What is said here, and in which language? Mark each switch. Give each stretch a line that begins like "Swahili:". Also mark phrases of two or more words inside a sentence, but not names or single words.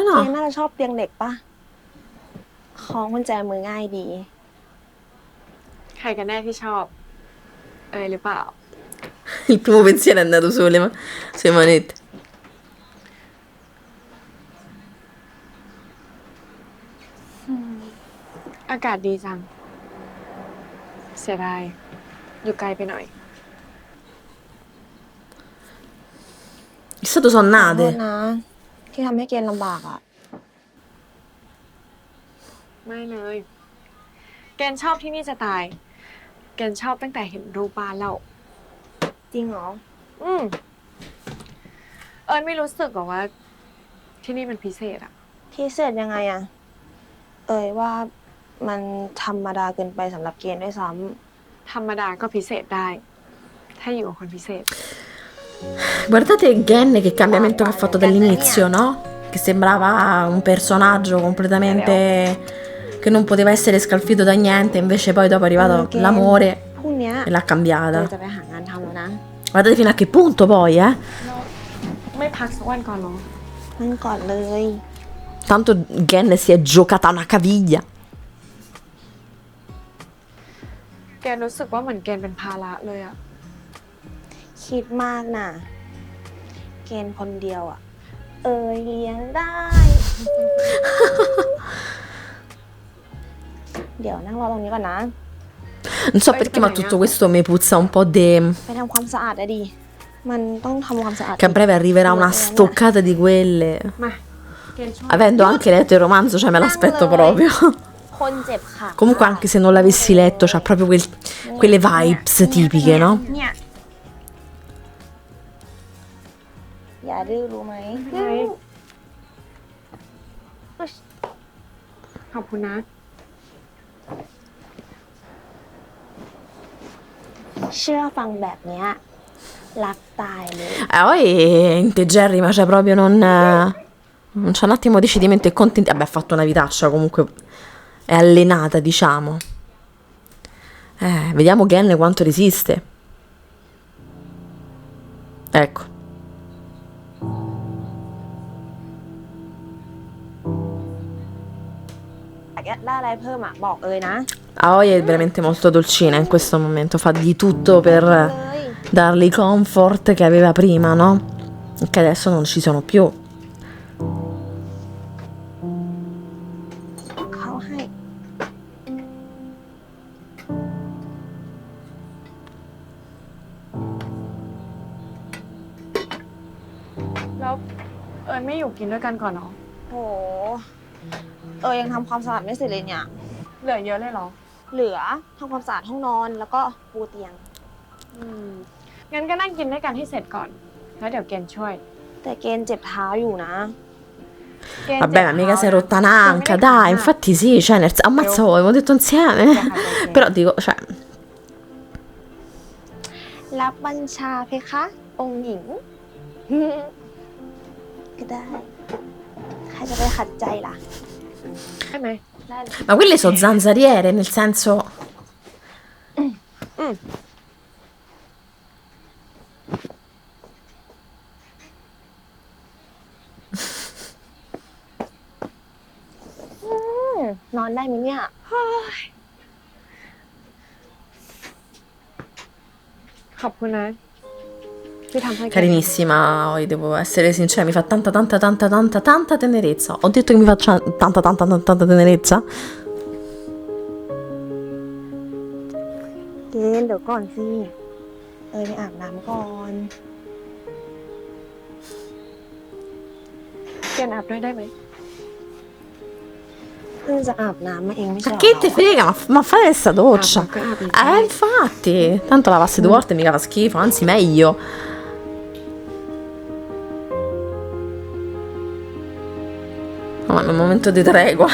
Thai: เกณฑ์
Italian: no?
Thai: น่าจะชอบเตียงเด็กปะคล้องกุญแจมือง่ายดี ใครกันแน่ที่ชอบ เอยหรือเปล่า
Italian: Il primo pensiero è andato sulle manette.
Thai: อากาศดีจัง เสียดาย อยู่ไกลไปหน่อย
Italian: Chissà dove sono
Thai: ขอโทษ
Italian: nate.
Thai: นะ ที่ทำให้เกณฑ์ลำบากอ่ะ ไม่เลย เกณฑ์ชอบที่นี่จะตาย เกณฑ์ชอบตั้งแต่เห็นรูปบ้านแล้ว จริงเหรอ อืม เอยไม่รู้สึกหรอว่า ที่นี่มันพิเศษอะ พิเศษยังไงอะเอ่ยว่ามันธรรมดาเกินไปสำหรับเกณฑ์ด้วยซ้ ธรรมดาก็พิเศษได้ ถ้าอยู่กับคนพิเศษ
Italian: Guardate Gen che cambiamento che ha fatto dall'inizio, no? Che sembrava un personaggio completamente che non poteva essere scalfito da niente, invece poi dopo è arrivato l'amore
Thai: ำพรุ่งเนี้ย
Italian: e l'ha
Thai: เอย
Italian: cambiata.
Thai: จะไปหางานทำแล้วนะ
Italian: Guardate fino a che punto poi, eh?
Thai: ไม่พักสักวันก่อนเหรอ นั่งก่อนเลย
Italian: Tanto Gen si è giocata una caviglia.
Thai: เกณฑ์รู้สึกว่าเหมือนเกณฑ์เป็นภาระเลยอะ คิดมากน่ะ เกณฑ์คนเดียวอะเอ่ยเลี้ยงได้ เดี๋ยวนั่งรอตรงนี้ก่อนนะ
Italian: Non so perché, ma tutto questo mi puzza un po' di...
Thai: ไปทำความสะอาดอะดิมันต้องทำความสะอาด
Italian: Che a breve arriverà una stoccata di quelle.
Thai: มาเกณฑ์ช่วย
Italian: Avendo anche letto il romanzo, cioè me l'aspetto proprio.
Thai: คนเจ็บค่ะ
Italian: Comunque, anche se non l'avessi letto, c'ha proprio quelle vibes tipiche, no?
Thai: เนี่ยอย่าดื้อรู้ไหม ขอบคุณนะ เชื่อฟังแบบเนี้ยรักตายเลย
Italian: Poi integerrima, cioè proprio non c'è un attimo di cedimento e contenti. Vabbè, ha fatto una vitaccia, comunque è allenata, diciamo. Vediamo Gen quanto resiste. Ecco.
Thai: อยากได้อะไรเพิ่มอ่ะบอกเอ่ยนะ
Italian: Aoi è veramente molto dolcina in questo momento, fa di tutto per
Thai: เลย
Italian: darle i comfort che aveva prima, no? E che adesso non ci sono più.
Thai: เขาให้ แล้วเอยไม่อยู่กินด้วยกันก่อนเนาะ โหยังทำความสะอาดไม่เสร็จเลยเนี่ย เหลือเยอะเลยเหรอ เหลือทำความสะอาดห้องนอนแล้วก็ปูเตียง งั้นก็นั่งกินด้วยกันให้เสร็จก่อน แล้วเดี๋ยวเกณฑ์ช่วย แต่เกณฑ์เจ็บเท้าอยู่นะ เกณฑ์
Italian: Vabbè, ma mica si è rotta un'anca, dai, infatti sì, cioè, ammazza voi, abbiamo detto insieme. Però dico, cioè,
Thai: รับบัญชาเพคะ องค์หญิง ก็ได้ ใครจะไปขัดใจล่ะ ใช่ไหม ได้เลย
Italian: ma quelle sono zanzariere, nel senso...
Thai: อืมนอนได้ไหมเนี่ย ขอบคุณนะ ที่ทำให้เกณฑ์
Italian: Carinissima, Oi, devo essere sincera, mi fa tanta tenerezza. Ho detto che mi faccia tanta tenerezza?
Thai: เกณฑ์เดี๋ยวก่อนสิ ไปอาบน้ำก่อน เกณฑ์อาบด้วยได้ไหม เพิ่งจะอาบน้ำมาเองไม่ใช่
Italian: Ma
Thai: เหรอ
Italian: che te frega, ma fai questa doccia.
Thai: ก็อาบอีก
Italian: Infatti, tanto lavassi 2 volte mica fa schifo, anzi meglio. No, ma è un momento di tregua.